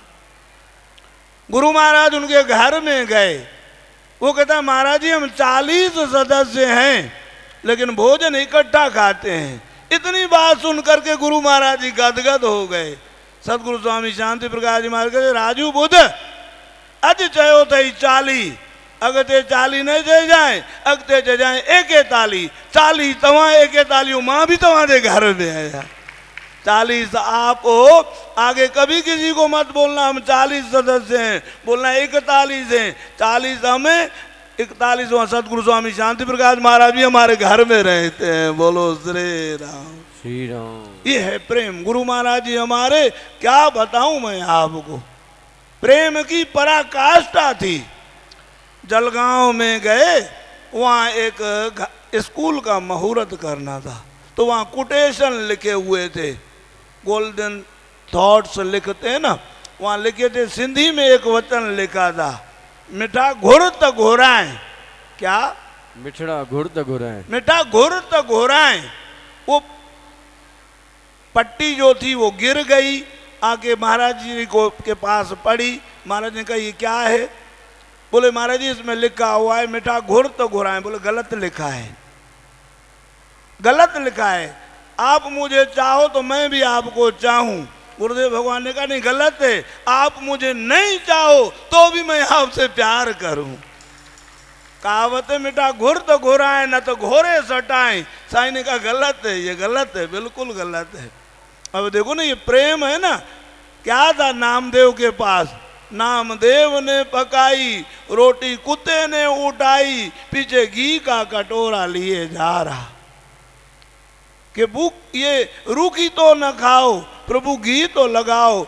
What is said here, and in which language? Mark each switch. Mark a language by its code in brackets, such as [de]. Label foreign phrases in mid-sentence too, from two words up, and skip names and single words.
[hi] गुरु महाराज उनके घर में गए, वो कहता है महाराज जी हम 40 सदस्य हैं लेकिन भोजन इकट्ठा खाते हैं। इतनी बात सुन करके गुरु महाराज जी गदगद हो गए। [sd] सतगुरु स्वामी शांति प्रकाश [hi] जी महाराज कहते [sd] राजू बुध अज चयो थई 40, अगते 40 नहीं थे जाए, अगते च जाए 41, 40 तव्हां 41 मां भी तव्हां घर में आया। [hi] 40 आप हो, आगे कभी किसी को मत बोलना हम 40 सदस्य हैं, बोलना 41 हैं। 40 हमें, 41वां सतगुरु स्वामी शांति प्रकाश महाराज भी हमारे घर में रहते हैं। बोलो श्री राम, श्री राम। ये है प्रेम। गुरु महाराज जी हमारे, क्या बताऊं मैं आपको, प्रेम की पराकाष्ठा थी। जलगांव में गए, वहाँ एक स्कूल का मुहूर्त करना था, तो वहाँ कोटेशन लिखे हुए थे, [en] golden thoughts [hi] लिखते हैं ना, वहाँ लिखे थे। सिंधी में एक वचन लिखा था, [sd] मिठा घुर त घोराएं। क्या? मिठड़ा घुर त घुराएं। मिठा घुर त घोराएं। [hi] वो पट्टी जो थी वो गिर गई, आके महाराज जी को के पास पड़ी। महाराज ने कहा ये क्या है? बोले महाराज जी इसमें लिखा हुआ है [sd] मिठा घुर तो घुराएं। [hi] बोले गलत लिखा है, गलत लिखा है। आप मुझे चाहो तो मैं भी आपको चाहूं। गुरुदेव भगवान ने कहा नहीं गलत है, आप मुझे नहीं चाहो तो भी मैं आपसे प्यार करूं। कहावत है [sd] मिठा घुर तो घुराएं न तो घोरे सटाएं। [hi] साईं ने कहा गलत है, ये गलत है, बिल्कुल गलत है। अब देखो ना ये प्रेम है ना। क्या था नामदेव के पास? नामदेव ने पकाई रोटी कुत्ते ने उठाई, पीछे घी का कटोरा लिए जा रहा कि भूख ये रूखी तो न खाओ, प्रभु घी तो लगाओ।